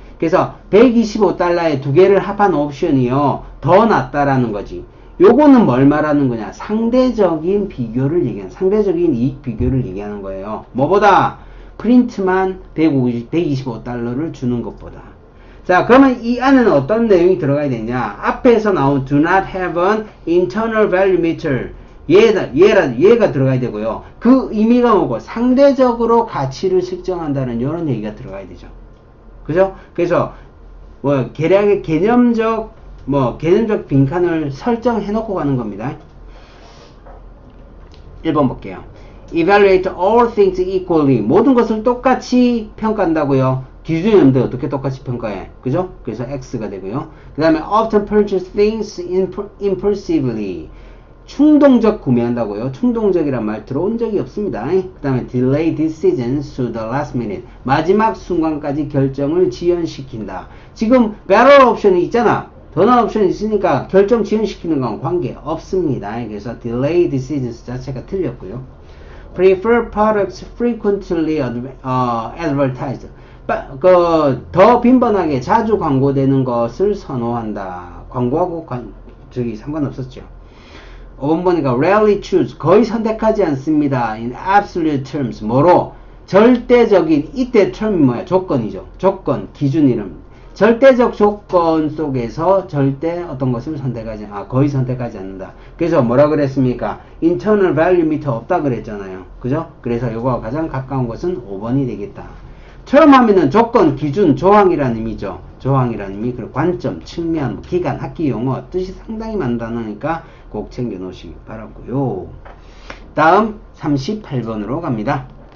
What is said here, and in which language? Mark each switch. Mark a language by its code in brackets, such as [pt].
[ko] 그래서 125달러에 두 개를 합한 옵션이요. 더 낫다라는 거지. 요거는 뭘 말하는 거냐? 상대적인 비교를 얘기하는, 상대적인 이익 비교를 얘기하는 거예요. 뭐보다? 프린트만 125달러를 주는 것보다. 자, 그러면 이 안에는 어떤 내용이 들어가야 되냐? 앞에서 나온 [en] do not have an internal value meter. [ko] 얘가 들어가야 되고요. 그 의미가 뭐고? 상대적으로 가치를 측정한다는 이런 얘기가 들어가야 되죠. 그죠? 그래서, 계략의 개념적 빈칸을 설정해 놓고 가는 겁니다. 1번 볼게요. [en] Evaluate all things equally. [ko] 모든 것을 똑같이 평가한다고요. 기준이 없는데 어떻게 똑같이 평가해? 그죠? 그래서 X가 되고요. [en] 그 다음에 often purchase things impulsively. [ko] 충동적 구매한다고요. 충동적이란 말 들어온 적이 없습니다. [en] 그 다음에 delay decisions to the last minute. [ko] 마지막 순간까지 결정을 지연시킨다. 지금 barrel 옵션이 있잖아. 더나 옵션이 있으니까 결정 지연시키는 건 관계 없습니다. 그래서 delay decisions 자체가 틀렸고요. [en] prefer products frequently advertised. [ko] 더 빈번하게 자주 광고되는 것을 선호한다. 광고하고 상관없었죠. 5번 보니까 [en] rarely choose. [ko] 거의 선택하지 않습니다. [en] in absolute terms. 뭐로? [ko] 절대적인, 이때 term이 뭐야? 조건이죠. 조건, 기준 이름. 절대적 조건 속에서 절대 어떤 것을 거의 선택하지 않는다. 그래서 뭐라 그랬습니까? [en] internal value meter [ko] 없다 그랬잖아요. 그죠? 그래서 이거와 가장 가까운 것은 5번이 되겠다. term 하면은 조건, 기준, 조항이라는 의미죠. 조항이라는 의미, 그리고 관점, 측면, 기간, 학기 용어, 뜻이 상당히 많은 단어니까 꼭 챙겨 놓으시기 바라고요. 다음 38번으로 갑니다.